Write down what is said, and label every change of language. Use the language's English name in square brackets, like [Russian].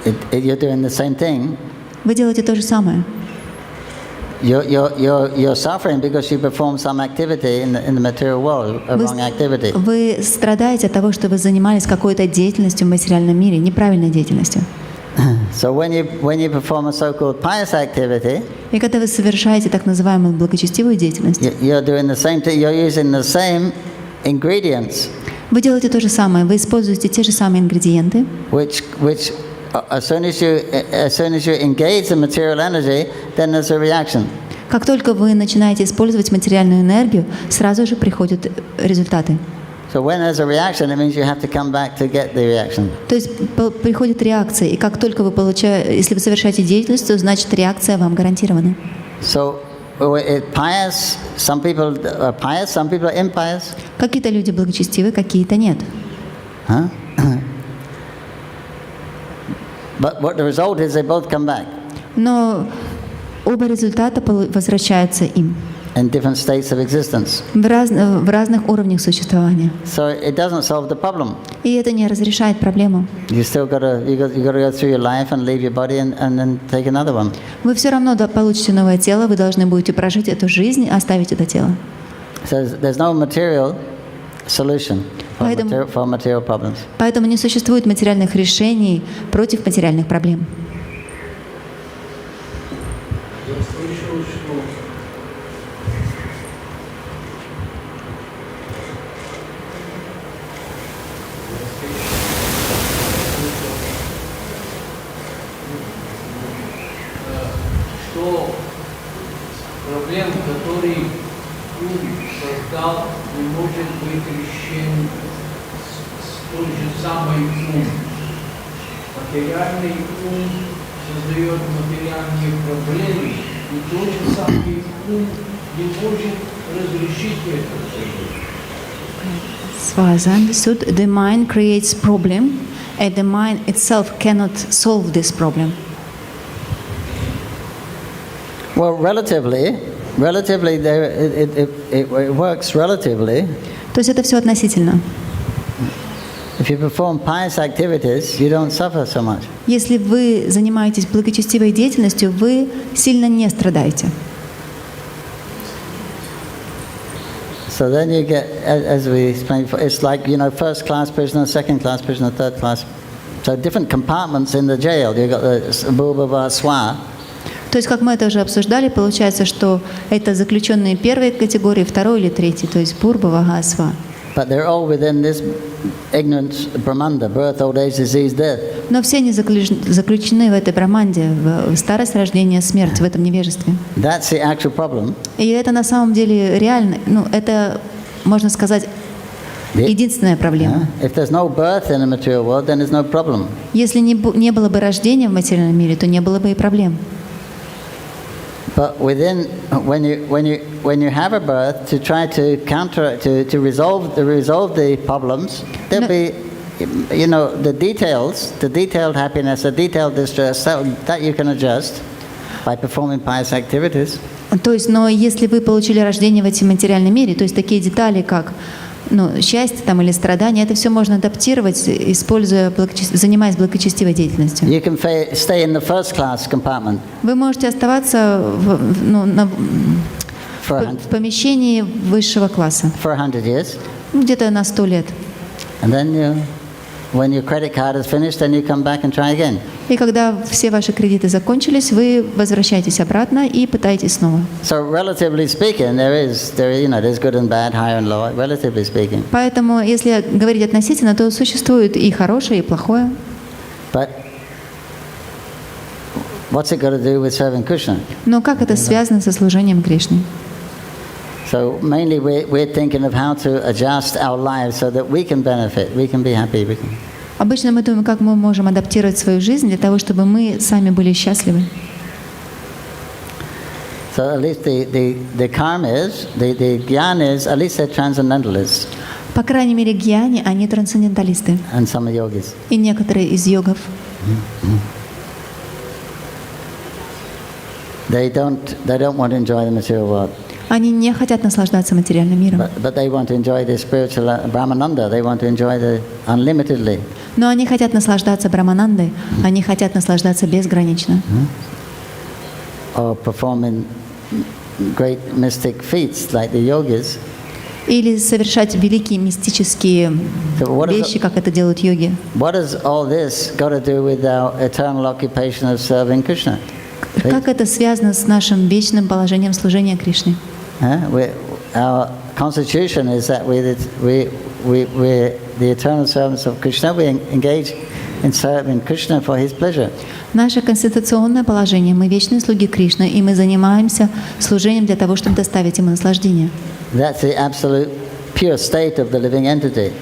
[English] You're doing the same thing. [Russian] вы делаете то же самое. [English] You're suffering because you perform some activity in the material world, a wrong activity. [Russian] Вы страдаете от того, что вы занимались какой-то деятельностью в материальном мире, неправильной деятельностью. [English] So when you perform a so-called pious activity, [Russian] И когда вы совершаете так называемую благочестивую деятельность, [English] you're doing the same thing. You're using the same ingredients, [Russian] вы делаете то же самое, вы используете те же самые ингредиенты, [English] which as soon as you engage the material energy, then there's a reaction. [Russian] Как только вы начинаете использовать материальную энергию, сразу же приходят результаты. [English] So when there's a reaction, it means you have to come back to get the reaction. [Russian] То есть приходит реакция, и как только вы получаете, если вы совершаете деятельность, то значит реакция вам гарантирована. [English] So pious, some people are pious, some people are impious. [Russian] Какие-то люди благочестивы, какие-то нет. Huh? [English] But what the result is, they both come back [Russian] Но оба результата возвращаются им [English] in different states of existence. [Russian] в разных уровнях существования. [English] So it doesn't solve the problem. [Russian] И это не разрешает проблему. [English] You still gotta go through your life and leave your body and then take another one. [Russian] Вы все равно получите новое тело, вы должны будете прожить эту жизнь, оставить это тело. [English] So there's no material solution for material problems. [Russian] Поэтому не существует материальных решений против материальных проблем. Я слышал, что проблем, которые ум создал, не может быть решен с той же самой ум. Материальный ум создает материальные проблемы, и тот же самый ум не может разрешить это. [English] As far as I understood, the mind creates problem, and the mind itself cannot solve this problem. Well, relatively, it works relatively. [Russian] То есть это все относительно. [English] If you perform pious activities, you don't suffer so much. [Russian] Если вы занимаетесь благочестивой деятельностью, вы сильно не страдаете. [English] So then you get, as we explained before, it's like, first class prisoner, second class prisoner, third class. So different compartments in the jail. You've got the Bhubhava Swa. [Russian] То есть, как мы это уже обсуждали, получается, что это заключенные первой категории, второй или третьей, то есть Пурба, Вага, Сва. [English] But they're all within this ignorant Brahmanda, birth, old age, disease, death. [Russian] Но все они заключены в этой браманде, в старость, рождение, смерть, в этом невежестве. [English] That's the actual problem. [Russian] И это на самом деле реально, это, можно сказать, единственная проблема. [English] If there's no birth in the material world, then there's no problem. [Russian] Если не было бы рождения в материальном мире, то не было бы и проблем. [English] But when you have a birth, to try to counter to resolve the problems, there'll be, the detailed happiness, the detailed distress that you can adjust by performing pious activities. [Russian] То есть, но если вы получили рождение в этом материальном мире, то есть такие детали, как счастье там, или страдания, это все можно адаптировать, занимаясь благочестивой деятельностью. [English] You can stay in the first class compartment. [Russian] Вы можете оставаться в помещении высшего класса. [English] For 100 years. [Russian] Где-то на 100 лет. [English] And then when your credit card is finished, then you come back and try again. [Russian] И когда все ваши кредиты закончились, вы возвращаетесь обратно и пытаетесь снова. [English] So relatively speaking, there's good and bad, higher and lower. Relatively speaking. [Russian] Поэтому, если говорить относительно, то существует и хорошее, и плохое. [English] But what's it got to do with serving Krishna? [Russian] Но как это связано со служением Кришне? [English] So mainly we're thinking of how to adjust our lives so that we can benefit, we can be happy. [Russian] Обычно мы думаем, как мы можем адаптировать свою жизнь для того, чтобы мы сами были счастливы. [English] So at least the karma is, the gyan is, at least they're transcendentalists. [Russian] По крайней мере, гьяни, они трансценденталисты. [English] And some yogis. [Russian] И некоторые из йогов. [English] They don't want to enjoy the material world. [Russian] Они не хотят наслаждаться материальным миром. [English] But they want to enjoy the spiritual Brahmananda. They want to enjoy the unlimitedly. [Russian] Но они хотят наслаждаться Браманандой, они хотят наслаждаться безгранично. [English] Or performing great mystic feats like the yogis. [Russian] Или совершать великие мистические вещи, как это делают йоги. [English] What does all this got to do with our eternal occupation of serving Krishna? [Russian] Как это связано с нашим вечным положением служения Кришне? [English] Our constitution is that we're the eternal servants of Krishna. We engage in serving Krishna for His pleasure. [Russian] Наше конституционное положение, мы вечные слуги Кришны, и мы занимаемся служением для того, чтобы доставить Ему наслаждение. [English] That's the absolute pure state of the living entity.